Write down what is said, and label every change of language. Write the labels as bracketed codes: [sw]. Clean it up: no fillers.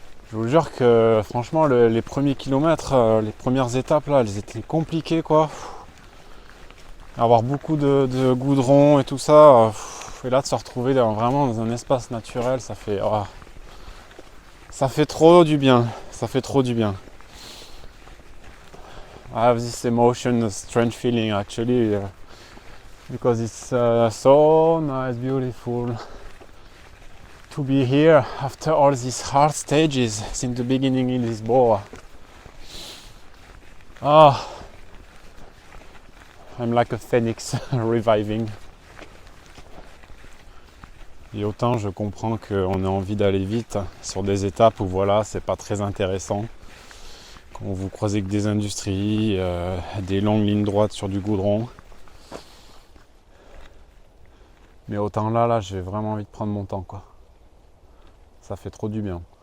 [fr] Je vous jure que franchement les premiers kilomètres, les premières étapes là, elles étaient compliquées quoi. Avoir beaucoup de goudron et tout ça, et là de se retrouver vraiment dans un espace naturel, ça fait trop du bien, ça fait trop du bien. [en] I have this emotion, a strange feeling actually, because it's so nice, beautiful to be here after all these hard stages since the beginning in Lisboa. I'm like a phoenix reviving. [fr] Et autant je comprends qu'on a envie d'aller vite sur des étapes où voilà, c'est pas très intéressant. Quand vous croisez que des industries, des longues lignes droites sur du goudron. Mais autant là, j'ai vraiment envie de prendre mon temps quoi. Ça fait trop du bien.